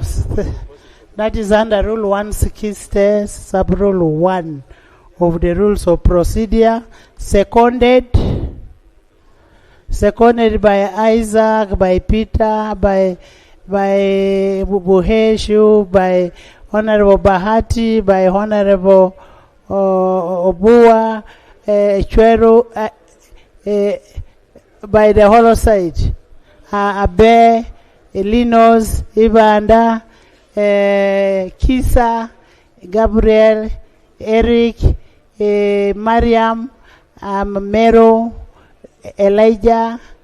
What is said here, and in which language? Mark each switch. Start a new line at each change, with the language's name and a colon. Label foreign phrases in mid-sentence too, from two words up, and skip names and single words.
English: That is under Rule 160, Sub-Rule 1 of the Rules of Procedure, seconded by Isaac, by Peter, by Buheshu, by Honorable Bahati, by Honorable Obua, Chwero, by the hollow side. Abe, Elinos, Ibanda, Kisa, Gabriel, Eric, Mariam, Mero, Elijah,